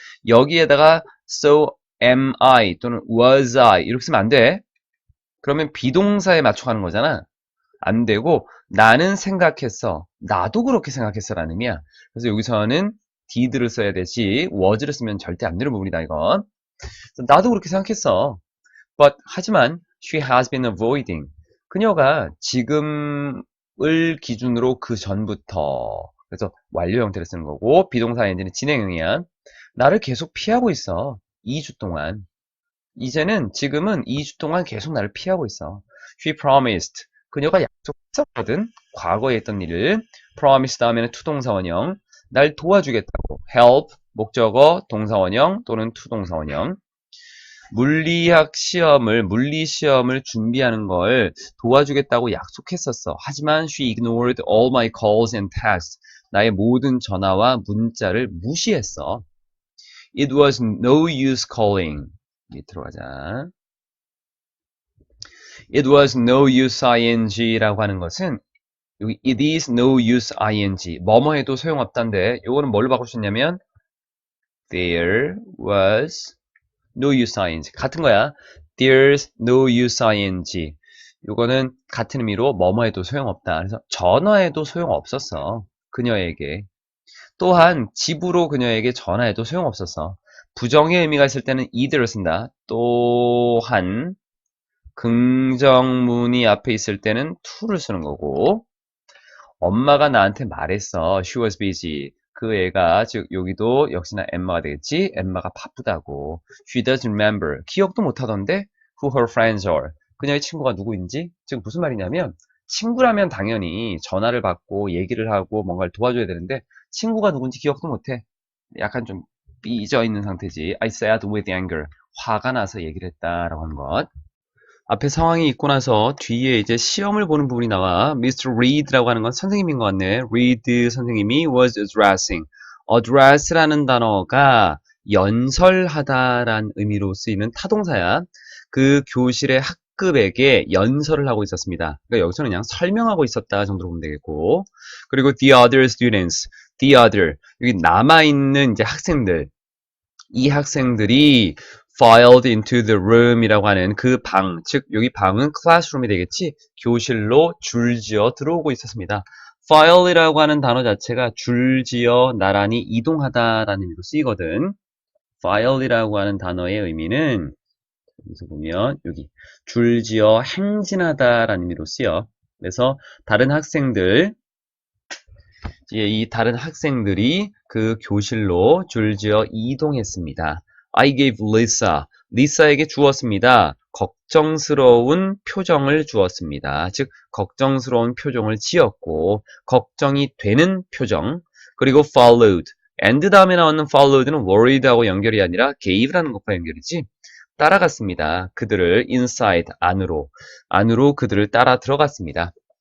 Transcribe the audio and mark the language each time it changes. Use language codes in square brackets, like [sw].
[ko] 여기에다가 so am I 또는 was I 이렇게 쓰면 안 돼. 그러면 비동사에 맞춰가는 거잖아. 안 되고 나는 생각했어. 나도 그렇게 생각했어 라는 의미야. 그래서 여기서는 did를 써야 되지 was를 쓰면 절대 안 되는 부분이다 이건. 나도 그렇게 생각했어. [en] But [ko] 하지만 [en] she has been avoiding. [ko] 그녀가 지금을 기준으로 그 전부터 그래서 완료 형태를 쓰는 거고 비동사 엔딩은 진행형이야. 나를 계속 피하고 있어. 2주 동안. 이제는 지금은 2주 동안 계속 나를 피하고 있어. [en] She promised. [ko] 그녀가 약속했었거든. 과거에 했던 일을. promise 다음에는 투동사 원형. 날 도와주겠다고. help 목적어 동사 원형 또는 투동사 원형. 물리 시험을 준비하는 걸 도와주겠다고 약속했었어. 하지만 [en] she ignored all my calls and texts. [ko] 나의 모든 전화와 문자를 무시했어. [en] It was no use calling. [ko] 밑으로 가자. It was no use ing라고 하는 것은 여기 it is no use ing 뭐뭐 해도 소용없다인데 요거는 뭘로 바꾸셨냐면 there was no use ing 같은 거야. [en] There's no use ing [ko] 요거는 같은 의미로 뭐뭐 해도 소용없다. 그래서 전화해도 소용없었어. 그녀에게. 또한 집으로 그녀에게 전화해도 소용없었어. 부정의 의미가 있을 때는 either를 쓴다. 또한 긍정문이 앞에 있을 때는 to를 쓰는 거고 엄마가 나한테 말했어. [en] She was busy. [ko] 그 애가 즉 여기도 역시나 엠마가 되겠지. 엠마가 바쁘다고. [en] She doesn't remember. [ko] 기억도 못하던데 [en] who her friends are. [ko] 그녀의 친구가 누구인지. 즉 무슨 말이냐면 친구라면 당연히 전화를 받고 얘기를 하고 뭔가를 도와줘야 되는데 친구가 누군지 기억도 못해. 약간 좀 삐져 있는 상태지. [en] I said with anger. [ko] 화가 나서 얘기를 했다라고 하는 것. 앞에 상황이 있고 나서 뒤에 이제 시험을 보는 부분이 나와. [en] Mr. [ko] Reed라고 하는 건 선생님인 것 같네. [en] Reed [ko] 선생님이 [en] was addressing. [ko] address라는 단어가 연설하다라는 의미로 쓰이는 타동사야. 그 교실의 학급에게 연설을 하고 있었습니다. 그러니까 여기서는 그냥 설명하고 있었다 정도로 보면 되겠고. 그리고 the other students, the other 여기 남아있는 이제 학생들. 이 학생들이 [en] filed into the room [ko] 이라고 하는 그 방, 즉 여기 방은 classroom이 되겠지? 교실로 줄지어 들어오고 있었습니다. file이라고 하는 단어 자체가 줄지어 나란히 이동하다라는 의미로 쓰이거든. file이라고 하는 단어의 의미는 여기서 보면 여기 줄지어 행진하다라는 의미로 쓰여. 그래서 다른 학생들 이 다른 학생들이 그 교실로 줄지어 이동했습니다. [en] I gave Lisa, [ko] 리사에게 주었습니다. 걱정스러운 표정을 주었습니다. 즉 걱정스러운 표정을 지었고 걱정이 되는 표정 그리고 followed, and 다음에 나오는 followed는 worried하고 연결이 아니라 gave라는 것과 연결이지 따라갔습니다. 그들을 inside, 안으로 그들을 따라 들어갔습니다.